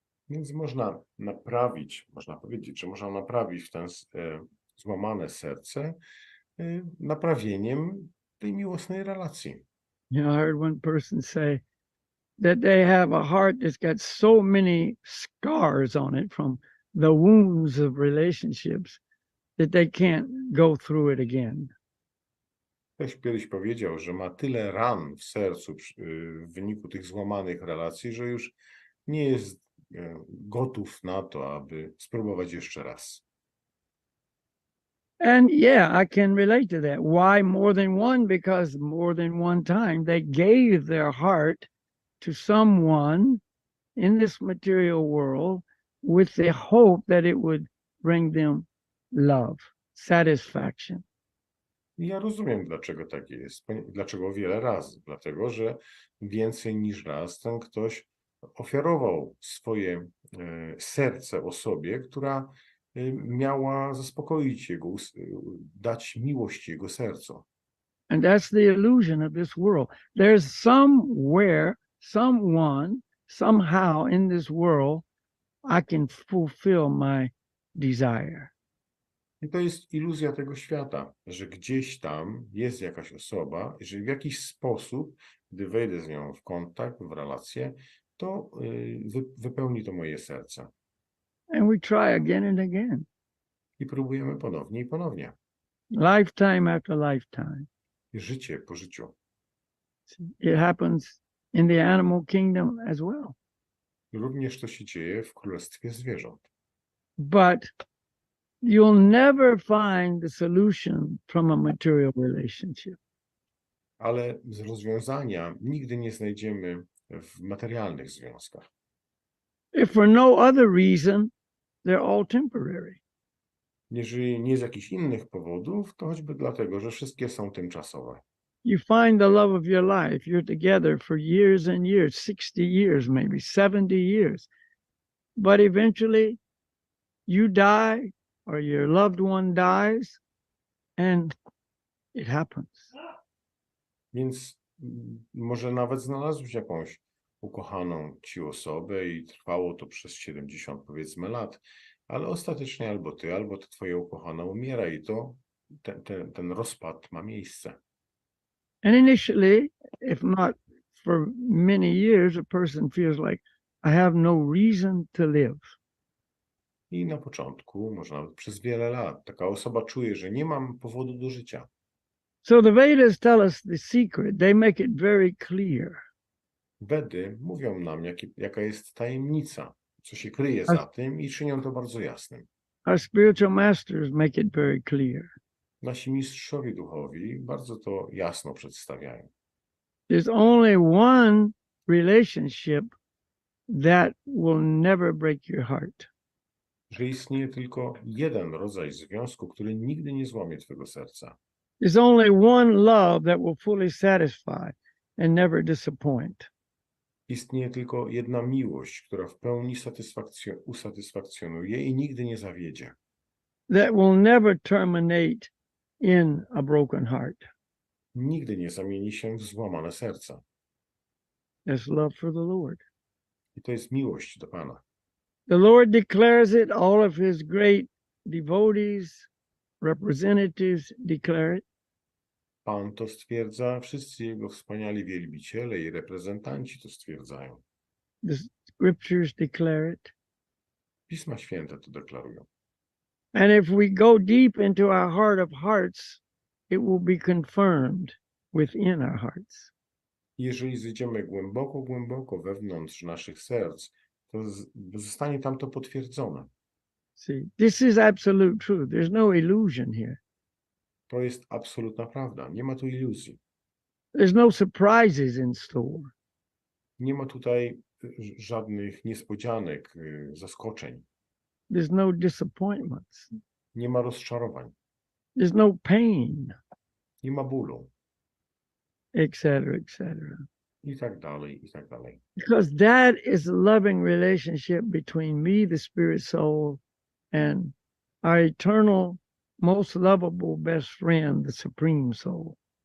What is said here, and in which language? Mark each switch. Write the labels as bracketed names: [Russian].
[Polish] Więc można naprawić, można powiedzieć, że można naprawić w ten złamane serce naprawieniem tej miłosnej relacji. [English] You know, I heard one person say that they have a heart that's got so many scars on it from the wounds of relationships that they can't go through it again. [Polish] Ktoś kiedyś powiedział, że ma tyle ran w sercu w wyniku tych złamanych relacji, że już nie jest gotów na to, aby spróbować jeszcze raz. [English] And yeah, I can relate to that. Why more than one? Because more than one time they gave their heart to someone in this material world with the hope that it would bring them love, satisfaction. [Polish] I ja rozumiem, dlaczego tak jest. Dlaczego wiele razy? Dlatego, że więcej niż raz ten ktoś ofiarował swoje serce osobie, która miała zaspokoić jego, dać miłość jego sercu. [English] And that's the illusion of this world. There's somewhere, someone, somehow in this world, I can fulfill my desire. [Polish] I to jest iluzja tego świata, że gdzieś tam jest jakaś osoba, i że w jakiś sposób, gdy wejdę z nią w kontakt, w relację, to wypełni to moje serce. [English] And we try again and again, [Polish] I próbujemy ponownie i ponownie. [English] lifetime after lifetime. [Polish] I życie po życiu. [English] It happens in the animal kingdom as well. [Polish] Również to się dzieje w królestwie zwierząt. [English] But you'll never find the solution from a material relationship. [Polish] Ale z rozwiązania nigdy nie znajdziemy w materialnych związkach. [English] If for no other reason, they're all temporary. [Polish] Jeżeli nie z jakichś innych powodów, to choćby dlatego, że wszystkie są tymczasowe. [English] You find the love of your life. You're together for years and years, 60 years, maybe 70 years. But eventually you die or your loved one dies and it happens. [Polish] Więc może nawet znalazłeś jakąś ukochaną ci osobę i trwało to przez 70 powiedzmy lat, ale ostatecznie albo ty, albo to twoja ukochana umiera i to ten rozpad ma miejsce. [English] And initially, if not for many years, a person feels like, I have no reason to live. [Polish] I na początku, może nawet przez wiele lat, taka osoba czuje, że nie mam powodu do życia. [English] So the Vedas tell us the secret. They make it very clear. [Polish] Wedy mówią nam, jaka jest tajemnica, co się kryje za tym i czynią to bardzo jasnym. [English] Our spiritual masters make it very clear. [Polish] Nasi mistrzowie duchowi bardzo to jasno przedstawiają. [English] There's only one relationship that will never break your heart. [Polish] Że istnieje tylko jeden rodzaj związku, który nigdy nie złamie twojego serca. [English] There's only one love that will fully satisfy and never disappoint. [Polish] Istnieje tylko jedna miłość, która w pełni usatysfakcjonuje i nigdy nie zawiedzie. [English] That will never terminate in a broken heart. [Polish] Nigdy nie zamieni się w złamane serca. [English] That's love for the Lord. [Polish] I to jest miłość do Pana. [English] The Lord declares it. All of his great devotees, representatives declare it. [Polish] Pan to stwierdza, wszyscy Jego wspaniali wielbiciele i reprezentanci to stwierdzają. [English] The scriptures declare it. [Polish] Pisma Święte to deklarują. [English] And if we go deep into our heart of hearts, it will be confirmed within our hearts. [Polish] Jeżeli zejdziemy głęboko, głęboko wewnątrz naszych serc, to zostanie tam to potwierdzone. [English] See, this is absolute truth. There's no illusion here. [Polish] To jest absolutna prawda. Nie ma tu iluzji. [English] There's no surprises in store. [Polish] Nie ma tutaj żadnych niespodzianek, zaskoczeń. [English] There's no disappointments. [Polish] Nie ma rozczarowań. [English] There's no pain, [Polish] Nie ma bólu. [English] etc., etc. [Polish] I tak dalej, i tak dalej. [English] Because that is a loving relationship between me, the spirit soul, and our eternal, most lovable best friend, the supreme soul.